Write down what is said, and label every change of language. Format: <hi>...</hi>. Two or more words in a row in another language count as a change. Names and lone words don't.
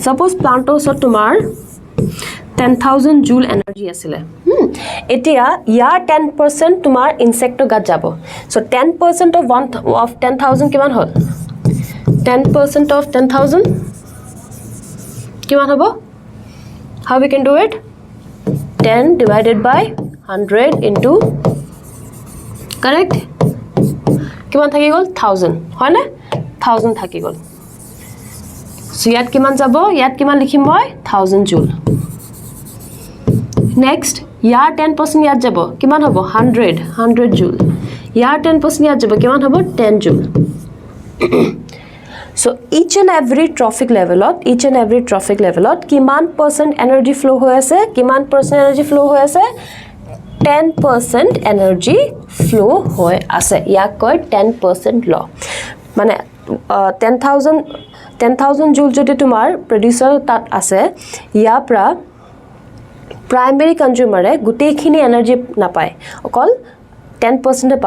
<as>সাপোজ প্লান্টৰ ওচৰত তোমাৰ 10,000</as> <en>joule energy</en> <as>আছিলে. এতিয়া ইয়াৰ 10% তোমাৰ ইনসেক্টৰ গাত যাব. সো 10% of 10,000 কিমান হ'ল? 10% of 10,000 কিমান হ'ব?</as> <en>How we can do it? 10 divided by 100 into, correct?</en> <as>কিমান থাকি গ'ল? 1000, হয় না? 1000 থাকি গ'ল. সো ইয়াত কিমান যাব? ইয়াত কিমান লিখিম মই? 1000 জুল. নেক্সট ইয়াৰ 10% ইয়াত যাব, কিমান হ'ব? 100 জুল. ইয়াৰ 10% ইয়াত যাব, কিমান হ'ব? 10 জুল.</as> <en>So each and every trophic levelot কিমান percent energy flow</en> <as>হৈ আছে? কিমান</as> <en>percent energy flow</en> <as>হৈ আছে? 10%</as> <en>energy flow</en> <as>হৈ আছে. ইয়াক কয় 10% law. মানে 10,000 জুল যদি তোমাৰ প্ৰডিউচাৰ তাত আছে, ইয়াৰ পৰা</as> <en>primary consumerে</en> <as>গোটেইখিনি এনাৰ্জি নাপায়, অকল 10% পাব.</as>